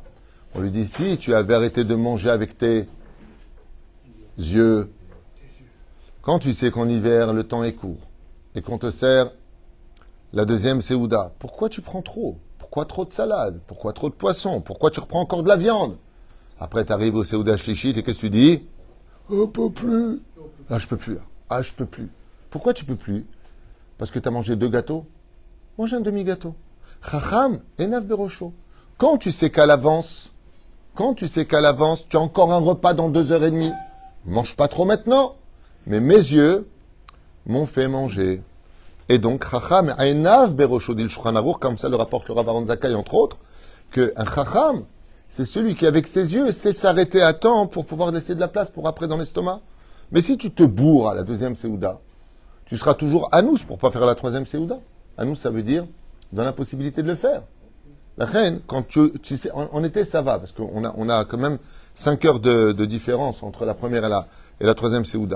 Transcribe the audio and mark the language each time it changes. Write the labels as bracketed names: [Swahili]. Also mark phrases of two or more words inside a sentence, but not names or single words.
[French] On lui dit, si tu avais arrêté de manger avec tes yeux, quand tu sais qu'en hiver, le temps est court, et qu'on te sert la deuxième Séouda, pourquoi tu prends trop? Pourquoi trop de salade? Pourquoi trop de poisson? Pourquoi tu reprends encore de la viande? Après, tu arrives au [Hebrew] סעודה שלישית, [French] et qu'est-ce que tu dis? Oh, peux plus. Ah, je peux plus, là. Ah, je peux plus. Pourquoi tu peux plus? Parce que tu as mangé 2 gâteaux? Mange un demi-gâteau. [Hebrew] חכם עיניו בראשו. [French] Quand tu sais qu'à l'avance, tu as encore un repas dans 2h30, mange pas trop maintenant. Mais mes yeux m'ont fait manger. Et donc, [Hebrew] חכם עיניו בראשו, [French] dit le Shulchan Aruch, comme ça le rapporte le Rav Aaron Zakkai, entre autres, qu'un Chacham, c'est celui qui, avec ses yeux, sait s'arrêter à temps pour pouvoir laisser de la place pour après dans l'estomac. Mais si tu te bourres à la deuxième Séouda, tu seras toujours anous pour pas faire la troisième Séouda. Anous, ça veut dire dans l'impossibilité de le faire. La reine, quand tu sais, en été, ça va, parce qu'on a quand même 5 heures de différence entre la première et la troisième Séouda.